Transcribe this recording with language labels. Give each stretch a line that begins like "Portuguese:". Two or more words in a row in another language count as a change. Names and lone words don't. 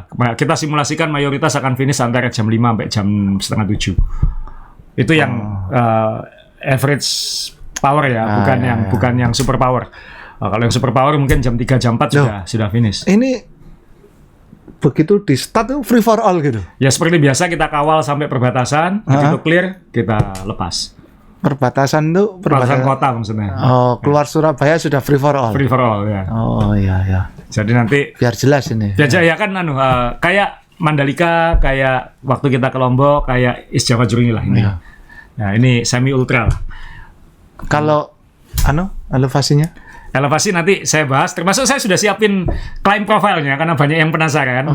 Indonesian: Kita simulasikan mayoritas akan finish antara jam 5 sampai jam setengah 7. Itu yang
English: average power
Indonesian: ya, bukan yang
English: super power.
Indonesian: Kalau yang
English: super power
Indonesian: mungkin jam 3 jam 4 sudah finish. Ini begitu di start tuh
English: free for all
Indonesian: gitu. Ya seperti biasa kita kawal sampai perbatasan, begitu clear kita lepas. Perbatasan tuh Perbatasan kota maksudnya. Oh, keluar Surabaya sudah
English: free for all. Free for all ya.
Indonesian: Oh iya. Jadi nanti Biar jelas ini. ya kan kayak Mandalika, kayak waktu kita ke Lombok, kayak East Java Journey lah ini. Iya. Nah, ini semi ultra lah. Kalau elevasinya? Elevasi nanti saya bahas, termasuk saya sudah siapin
English: climb profile-nya
Indonesian: karena banyak yang penasaran.